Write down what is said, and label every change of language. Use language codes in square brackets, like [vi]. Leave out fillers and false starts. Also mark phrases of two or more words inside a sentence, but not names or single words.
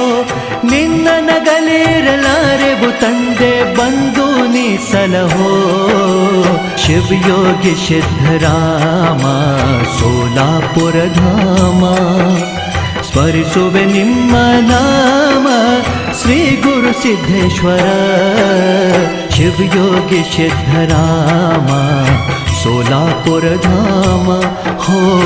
[kn] ನಿನ್ನ ನಗಲಿರಲಾರೆವು ತಂದೆ ಬಂದು ನೀ ಸಲಹೋ ಶಿವಯೋಗಿ ಸಿದ್ಧರಾಮ ಸೋಲಾಪುರ ಧಾಮ ಸ್ಮರಿಸುವೆ ನಿಮ್ಮ ನಾಮ श्री गुरु सिद्धेश्वर शिवयोगी सिद्धरामा [mr] सोलापुर धाम हो।